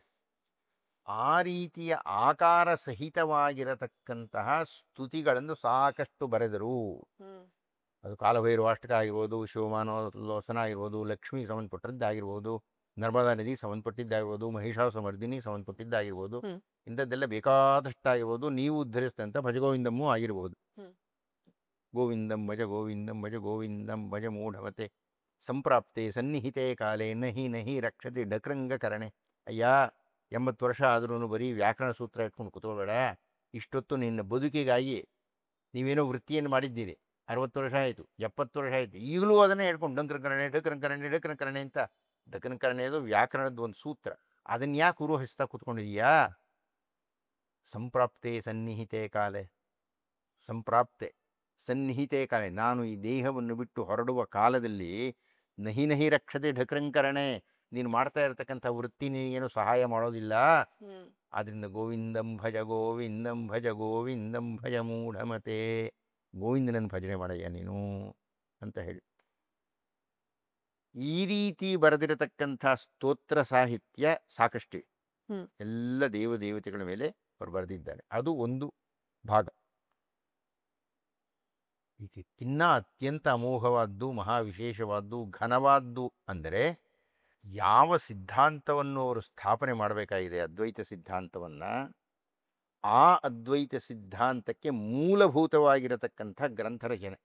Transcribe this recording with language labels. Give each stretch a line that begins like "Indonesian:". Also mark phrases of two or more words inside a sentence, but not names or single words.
Kannada: ಆ ರೀತಿಯ ಆಕಾರ ಸಹಿತವಾಗಿರತಕ್ಕಂತಹ ಸ್ತುತಿಗಳನ್ನು ಸಾಕಷ್ಟು ಬರೆದರು. ಅದು ಕಾಲಭೈರವಾಷ್ಟಕ ಆಗಿರ್ಬೋದು, ಶಿವಮಾನೋಲ್ಲೋಸನ ಆಗಿರ್ಬೋದು, ಲಕ್ಷ್ಮಿ ಸಂಬಂಧಪಟ್ಟದ್ದಾಗಿರ್ಬೋದು, ನರ್ಮದಾ ನದಿ ಸಂಬಂಧಪಟ್ಟಿದ್ದಾಗಿರ್ಬೋದು, ಮಹಿಷಾಸುಮರ್ದಿನಿ ಸಂಬಂಧಪಟ್ಟಿದ್ದಾಗಿರ್ಬೋದು, ಇಂಥದ್ದೆಲ್ಲ ಬೇಕಾದಷ್ಟಾಗಿರ್ಬೋದು. ನೀವು ಉದ್ಧರಿಸಿದಂಥ ಭಜಗೋವಿಂದಮ್ಮೂ ಆಗಿರ್ಬೋದು.
Sanskrit: ಗೋವಿಂದಂ ಭಜ ಗೋವಿಂದಂ ಭಜ ಗೋವಿಂದಂ ಭಜ ಮೂಢಮತೆ ಸಂಪ್ರಾಪ್ತೆ ಸನ್ನಿಹಿತೆ ಕಾಲೇ ನಹಿ ನಹಿ ರಕ್ಷತೆ ಡಕ್ರಂಗ ಕರಣೆ.
Kannada: ಅಯ್ಯ, 80 ವರ್ಷ ಆದ್ರೂ ಬರೀ ವ್ಯಾಕರಣ ಸೂತ್ರ ಇಟ್ಕೊಂಡು ಕೂತ್ಕೊಳ್ಬೇಡ. ಇಷ್ಟೊತ್ತು ನಿನ್ನ ಬದುಕಿಗಾಗಿ ನೀವೇನೋ ವೃತ್ತಿಯನ್ನು ಮಾಡಿದ್ದೀರಿ, 60 ವರ್ಷ ಆಯಿತು, 70 ವರ್ಷ ಆಯಿತು, ಈಗಲೂ ಅದನ್ನೇ ಹೇಳ್ಕೊಂಡು
Sanskrit: ಡಂಕರಕರಣೆ ಡಕರಕರಣೆ ಡಕರಕರಣೆ
Kannada: ಅಂತ. ಡಕರಕರಣೆ ಅದು ವ್ಯಾಕರಣದ ಒಂದು ಸೂತ್ರ. ಅದನ್ನು ಯಾಕೆ ಉರುಹಿಸ್ತಾ ಕೂತ್ಕೊಂಡಿದೀಯಾ?
Sanskrit: ಸಂಪ್ರಾಪ್ತೆ ಸನ್ನಿಹಿತೆ ಕಾಲೆ, ಸಂಪ್ರಾಪ್ತೆ ಸನ್ನಿಹಿತೆ ಕಾಲೆ,
Kannada: ನಾನು ಈ ದೇಹವನ್ನು ಬಿಟ್ಟು ಹೊರಡುವ ಕಾಲದಲ್ಲಿ
Sanskrit: ನಹಿ ನಹಿ ರಕ್ಷತೆ ಢಕರಂಕರಣೆ,
Kannada: ನೀನು ಮಾಡ್ತಾ ಇರತಕ್ಕಂಥ ವೃತ್ತಿ ನಿನಗೇನು ಸಹಾಯ ಮಾಡೋದಿಲ್ಲ. ಆದ್ದರಿಂದ
Sanskrit: ಗೋವಿಂದಂ ಭಜ ಗೋವಿಂದಂ ಭಜ ಗೋವಿಂದಂ ಭಜ ಮೂಢಮತೆ,
Kannada: ಗೋವಿಂದನನ್ನು ಭಜನೆ ಮಾಡಯ್ಯ ನೀನು ಅಂತ ಹೇಳಿ. ಈ ರೀತಿ ಬರೆದಿರತಕ್ಕಂಥ ಸ್ತೋತ್ರ ಸಾಹಿತ್ಯ ಸಾಕಷ್ಟಿವೆ. ಎಲ್ಲ ದೇವತೆಗಳ ಮೇಲೆ ಅವರು ಬರೆದಿದ್ದಾರೆ. ಅದು ಒಂದು ಭಾಗ. ಇದಕ್ಕಿನ್ನ ಅತ್ಯಂತ ಅಮೋಘವಾದ್ದು, ಮಹಾವಿಶೇಷವಾದ್ದು, ಘನವಾದ್ದು ಅಂದರೆ ಯಾವ ಸಿದ್ಧಾಂತವನ್ನು ಅವರು ಸ್ಥಾಪನೆ ಮಾಡಬೇಕಾಗಿದೆ, ಅದ್ವೈತ ಸಿದ್ಧಾಂತವನ್ನು, ಆ ಅದ್ವೈತ ಸಿದ್ಧಾಂತಕ್ಕೆ ಮೂಲಭೂತವಾಗಿರತಕ್ಕಂಥ ಗ್ರಂಥ ರಚನೆ.